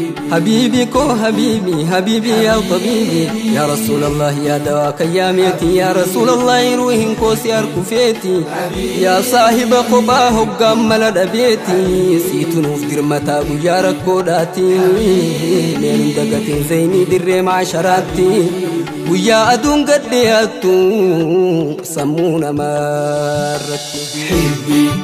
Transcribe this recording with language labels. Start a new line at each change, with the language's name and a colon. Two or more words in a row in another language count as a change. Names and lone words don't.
Arabic: حبيبي ko، حبيبي، حبيبي يا طبيبي. يا رسول الله,
Oromo: ya dawa kayyameti.
Arabic: يا رسول الله,
Oromo: ruhin ko si arkufeti. Ya sahiba koba hogga mala dabeti. Situ nuf dirmata guyya rakko dati. Neen dagatin zeyni dirre maasharati. Guyya adun gadde attu, sammu namarratti. Hibbi.